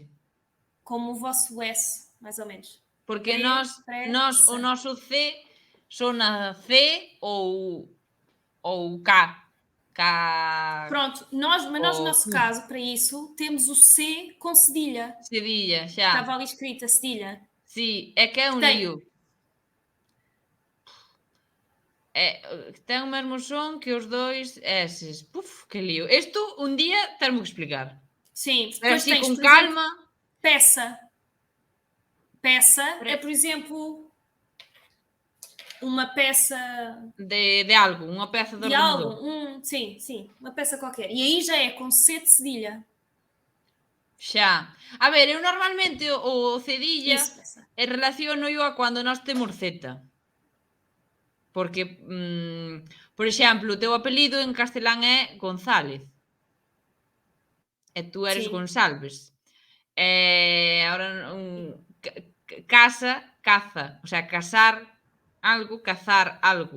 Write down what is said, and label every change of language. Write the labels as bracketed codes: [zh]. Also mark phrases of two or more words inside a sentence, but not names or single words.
[pt] Como o vosso S, mais ou menos. [gl] Porque o noso C sona C ou K. [pt] Pronto, mas nós no nosso [gl] Q. [pt] caso, para isso, temos o C com cedilha. [gl] Cedilha, xa. [pt] Estava ali escrita cedilha. [gl] Sí, é que é un lío. Ten o mesmo son que os 2 S's. Puf, que lío. Isto un día termo que explicar. [pt] Sim, [gl] Pero [pt] depois [gl] así [pt] tens, [gl] con [pt] por [gl] calma. [pt] exemplo, peça. Peça é, por exemplo, uma peça [gl] De algo, unha peza de ordenador. [pt] algo. Sim, uma peça qualquer. E aí já é com C de cedilha. [gl] Xa. A ver, eu normalmente o cedilla [pt] Isso, [gl] relaciono eu a cando nós temos Z. Porque, por exemplo, o teu apelido en castelán é González. E tú eres [pt] Sim. Gonsalves. [es] Ahora, caza, o sea, casar algo, cazar algo.